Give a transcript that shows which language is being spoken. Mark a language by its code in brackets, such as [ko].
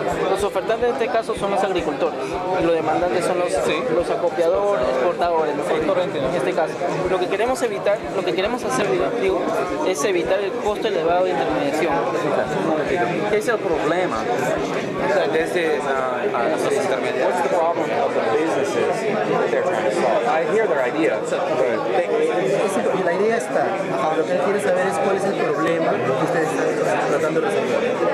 [es] Los ofertantes en este caso son los agricultores y los demandantes son los acopiadores, exportadores, en este caso. Lo que queremos evitar, lo que queremos hacer, digo, es evitar el costo elevado de intermediación. ¿Qué es el problema desde los intermediarios? [en] What's the problem of the businesses that they're trying to solve? I hear their idea, but [es] la idea está. Lo que quiere saber es cuál es el problema que ustedes están tratando de resolver.